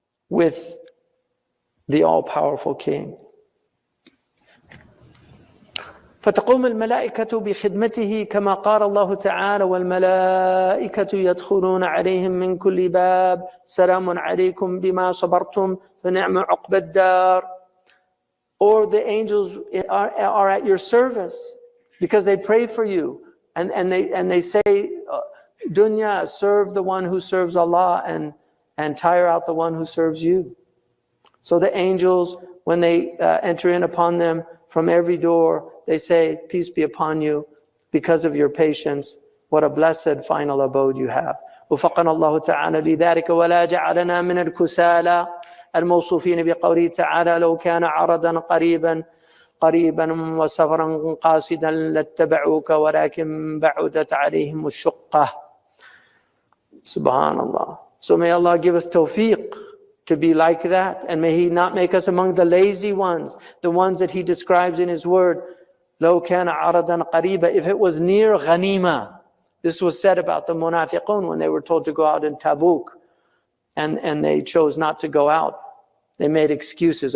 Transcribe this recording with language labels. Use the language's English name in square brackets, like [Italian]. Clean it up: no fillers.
[English] with the all-powerful King. [Arabic] فتقوم الملائكة بخدمته كما قال الله تعالى والملائكة يدخلون عليهم من كل باب سلام عليكم بما صبرتم فنعم عقبى الدار. [English] Or the angels are at your service because they pray for you and they say, Dunya, serve the one who serves Allah and tire out the one who serves you. So the angels, when they enter in upon them from every door, they say, peace be upon you because of your patience. What a blessed final abode you have. [Arabic] وفقنا الله تعالى لذلك ولا جعلنا من الكسالى الموصوفين بقوله تعالى لو كان عرضا قريبا وسفرا قاصدا لاتبعوك ولكن بعدت عليهم الشقة. Subhanallah. [English] So may Allah give us tawfiq to be like that, and may He not make us among the lazy ones, the ones that He describes in His word. [Arabic] لو كان عرضا قريبا, [English] if it was near ghanima. This was said about the munafiqun when they were told to go out in Tabuk, and they chose not to go out. They made excuses.